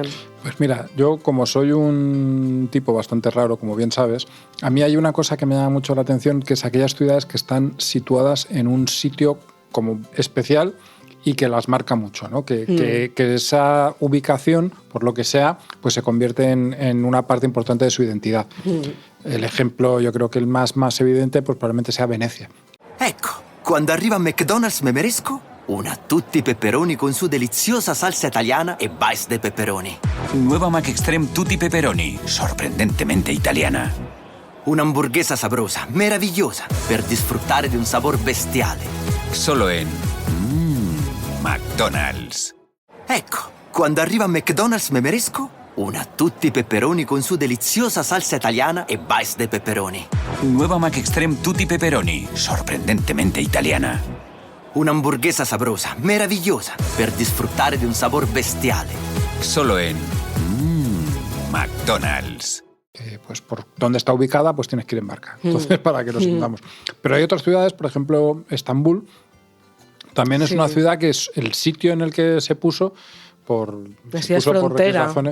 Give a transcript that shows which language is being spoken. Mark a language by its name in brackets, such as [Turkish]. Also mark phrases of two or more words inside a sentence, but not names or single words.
[Spanish] Pues mira, yo como soy un tipo bastante raro, como bien sabes, a mí hay una cosa que me llama mucho la atención, que es aquellas ciudades que están situadas en un sitio como especial y que las marca mucho, ¿no? Que esa ubicación, por lo que sea, pues se convierte en una parte importante de su identidad. El ejemplo, yo creo que el más evidente, pues probablemente sea Venecia. [Italian] Ecco, quando arriva a McDonald's [Spanish] me merezco una [Italian] tutti pepperoni [Spanish] con su [Italian] deliziosa salsa italiana e bites de pepperoni. [Spanish] Nueva McExtreme Tutti Pepperoni, sorprendentemente italiana. Una hamburguesa sabrosa, meravigliosa, [Italian] per disfruttare di [Spanish] un sabor bestiale. Solo en McDonald's. [Italian] Ecco, quando arriva a McDonald's [Spanish] me merezco una [Italian] tutti pepperoni [Spanish] con su [Italian] deliziosa salsa italiana e bites de pepperoni. [Spanish] Nueva McExtreme Tutti Pepperoni, sorprendentemente italiana. Una hamburguesa sabrosa, meravigliosa, [Italian] per disfruttare di [Spanish] un sabor bestiale. Solo en McDonald's. Pues por dónde está ubicada, pues tienes que ir en barca. Entonces, para que nos entendamos. Pero hay otras ciudades, por ejemplo, Estambul, También es una ciudad que es el sitio en el que se puso por razones.